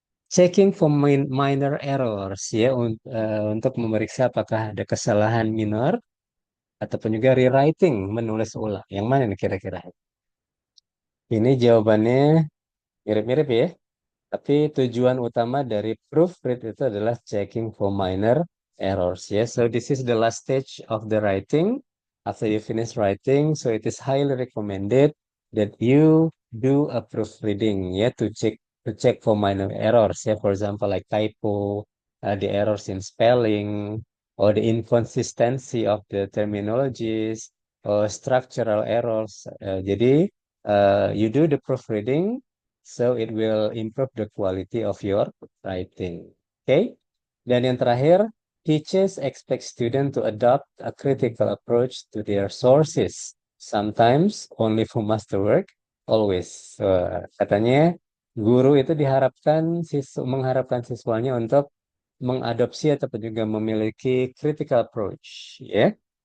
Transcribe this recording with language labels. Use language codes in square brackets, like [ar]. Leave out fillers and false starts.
[en] Checking for minor errors [id] ya, untuk memeriksa apakah ada kesalahan minor ataupun juga rewriting, menulis ulang. Yang mana nih kira-kira? Ini jawabannya mirip-mirip ya. Tapi tujuan utama dari proofread itu adalah [en] checking for minor errors. Yes, so this is the last stage of the writing. After you finish writing, so it is highly recommended that you do a proofreading, yeah, to check for minor errors. Yeah, for example, like typo, the errors in spelling, or the inconsistency of the terminologies, or structural errors. [id] Jadi, [en] you do the proofreading so it will improve the quality of your writing. Okay? [id] Dan yang terakhir, [en] teachers expect students to adopt a critical approach to their sources. Sometimes only for masterwork, always. [id] Katanya guru itu mengharapkan siswanya untuk mengadopsi ataupun juga memiliki critical approach, ya.